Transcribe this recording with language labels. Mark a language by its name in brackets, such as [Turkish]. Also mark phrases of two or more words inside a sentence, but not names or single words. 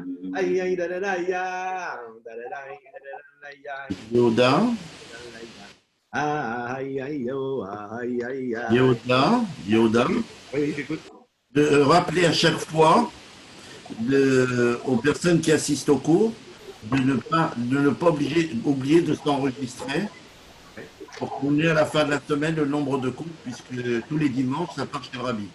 [French] Ay, ay, dadadayam. Dadadai, dadadalayam. Yoda, Dadadalayam. Ay, ay, yo, ay, ay, ay. Yoda, Oui, j'écoute. de rappeler à chaque fois aux personnes qui assistent au cours de ne pas oublier de s'enregistrer pour qu'on ait à la fin de la semaine le nombre de cours, puisque tous les dimanches, ça part chez Rabi.